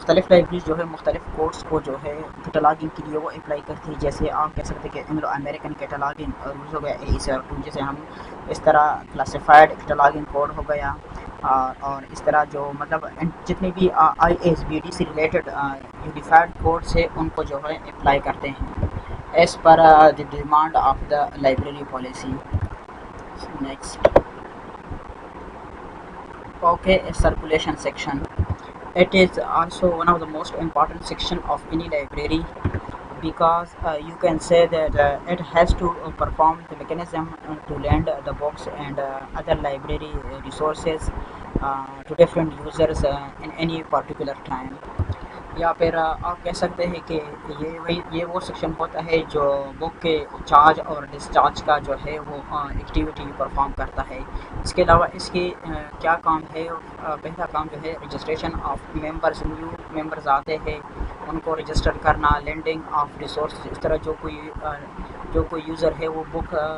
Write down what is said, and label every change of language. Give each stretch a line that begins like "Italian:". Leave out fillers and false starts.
Urdu: Libraries جو ہے مختلف کورس کو جو ہے کیٹالاگنگ کے لیے وہ اپلائی کرتی ہے۔ جیسے آپ کہہ سکتے ہیں کہ انگلو امریکن کیٹالاگنگ رولز ہو گیا AEC/R2، جیسے ہم اس طرح کلاسیفائڈ کیٹالاگنگ کوڈ ہو گیا، اور اس طرح جو مطلب جتنے بھی ISBD سے ریلیٹڈ یونیفائڈ کوڈس ہے ان کو جو ہے اپلائی کرتے ہیں
English: As per the demand of the library policy.
Urdu: Next,
English: okay, circulation section. It is also one of the most important section of any library because you can say that it has to perform the mechanism to lend the books and other library resources to different users in any particular time.
Urdu: یا پھر آپ کہہ سکتے ہیں کہ یہ وہ section ہوتا ہے جو بک کے چارج اور ڈسچارج کا جو ہے وہ ایکٹیویٹی پرفارم کرتا ہے۔ اس کے علاوہ اس کے کیا کام ہے، پہلا کام جو ہے registration of members, new members آتے ہیں ان کو رجسٹر کرنا، لینڈنگ آف ریسورس، اس طرح جو کوئی یوزر ہے وہ بک